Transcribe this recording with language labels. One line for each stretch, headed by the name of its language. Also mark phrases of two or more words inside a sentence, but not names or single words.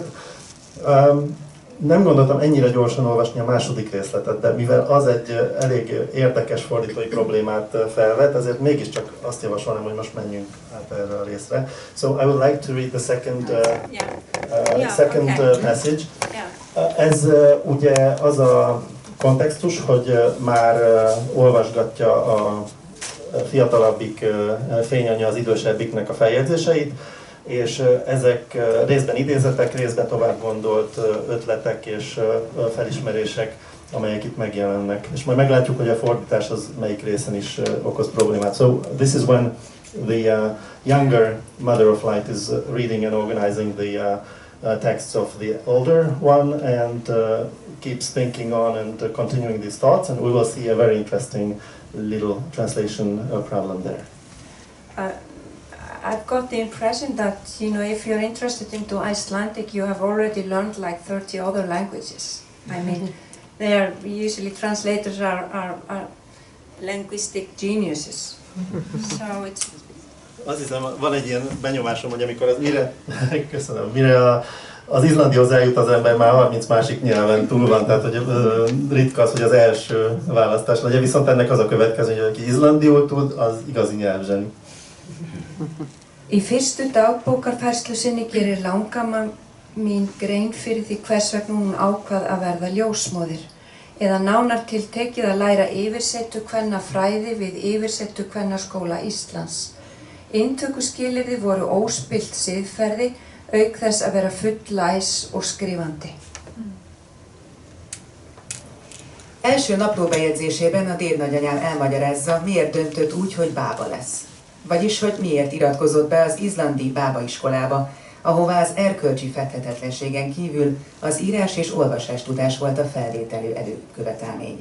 Hungarian: Nem gondoltam ennyire gyorsan olvasni a második részletet, de mivel az egy elég érdekes fordítói problémát felvet, ezért mégiscsak azt javasolnám, hogy most menjünk át erre a részre.
English: So I would like to read the second passage.
Hungarian: Ez ugye az a kontextus, hogy már olvasgatja a fiatalabbik fényanyja az idősebbiknek a feljegyzéseit, és ezek részben idézetek, részben tovább gondolt ötletek és felismerések, amelyek itt megjelennek. És majd meglátjuk, hogy a fordítás az melyik részen is okoz problémát.
English: So this is when the younger mother of light is reading and organizing the texts of the older one, and keeps thinking on and continuing these thoughts, and we will see a very interesting little translation problem there. I've got the impression that, you know, if you're interested into Icelandic, you have already learned like 30 other languages. I mean, they are usually translators are linguistic geniuses. So it's.
Hungarian: Azt hiszem, van egy ilyen benyomásom, hogy amikor mire az izlandihoz eljut az ember, már 30 másik nyelven túl van, tehát hogy ritka az, hogy az első választás legyen, viszont ennek az a következő, hogy aki izlandiul tud, az igazi nyelvzseni.
Icelandic: Í fyrstu dagbókarfærslu sinni gerir langamma mín grein fyrir því hvers vegna hún ákvað að verða ljósmóðir, eða nánar tiltekið að læra yfirsetu kvennafræði við yfirsetu kvennaskóla Íslands. Inntökuskilyrði voru óspillt siðferði, auk þess að vera fulllæs og skrifandi.
Hungarian: Első naplóbejegyzésében a dédnagyanyám elmagyarázza, miért döntött úgy, hogy bába lesz. Vagyis, hogy miért iratkozott be az izlandi bábaiskolába, ahová az erkölcsi fethetetlenségen kívül az írás és olvasás tudás volt a felvételő előkövetelmény.